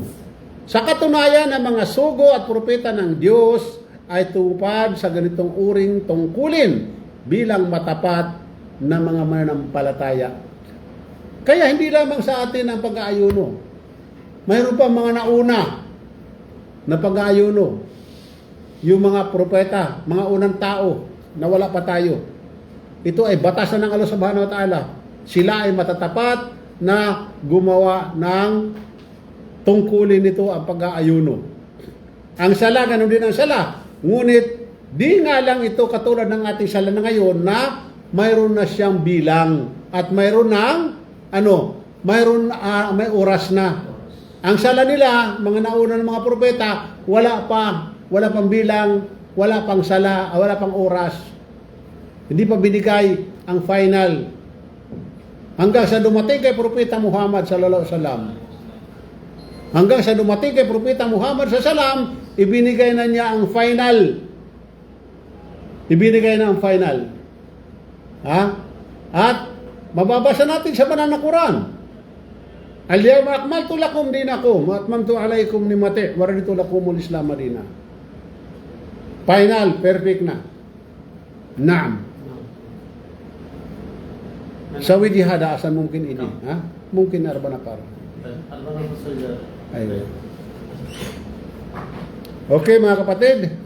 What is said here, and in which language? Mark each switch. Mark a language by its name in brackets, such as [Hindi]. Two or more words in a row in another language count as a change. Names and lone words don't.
[Filipino] Sa katunayan, ang mga sugo at propeta ng Diyos ay tupad sa ganitong uring tungkulin bilang matapat na mga mananampalataya. Kaya hindi lamang sa atin ang pag-aayuno. Mayroon pa mga nauna na pag-aayuno. Yung mga propeta, mga unang tao na wala pa tayo. Ito ay batasan ng Allah [Arabic] سبحانه وتعالى. [Filipino] Sila ay matatapat na gumawa ng tungkulin nito ang pag-aayuno. Ang sala, ganun din ang sala. Ngunit, di nga lang ito katulad ng ating sala na ngayon na mayroon na siyang bilang at mayroon ng may oras na. Ang sala nila, mga nauna ng mga propeta, wala pang bilang, wala pang sala, wala pang oras. Hindi pa binigay ang final. Hanggang sa dumating kay Propeta Muhammad [Arabic] صلى الله عليه وسلم. [Filipino] Hanggang sa dumating kay Propeta Muhammad [Arabic] صلى الله عليه وسلم, [Filipino] ibinigay na niya ang final. Ibinigay na ang final. Ha? At mababasa natin sa banal na Quran. [Arabic] اليوم أكملت لكم دينكم وأتممت عليكم نعمتي ورضيت لكم الإسلام دينا. [Filipino] Final, perfect na. Naam. Sawi jihada asan mungkin ini, ha? Mungkin arba na para. Ayun. Okay mga kapatid.